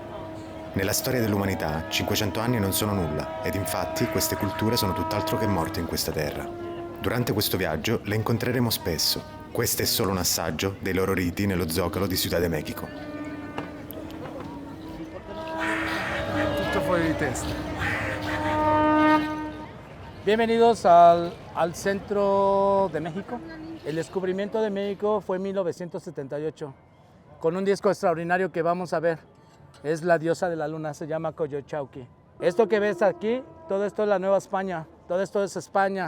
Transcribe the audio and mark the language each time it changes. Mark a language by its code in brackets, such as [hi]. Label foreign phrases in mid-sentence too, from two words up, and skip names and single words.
[it] Nella storia dell'umanità 500 anni non sono nulla ed infatti queste culture sono tutt'altro che morte in questa terra. Durante questo viaggio le incontreremo spesso. Questo è solo un assaggio dei loro riti nello Zocalo di Ciudad de México. Tutto fuori di testa. [es] Bienvenidos al centro de México. El descubrimiento de México fue en 1978, con un disco extraordinario que vamos a ver. Es la diosa de la luna, se llama Coyochauqui. Esto que ves aquí, todo esto es la Nueva España, todo esto es España.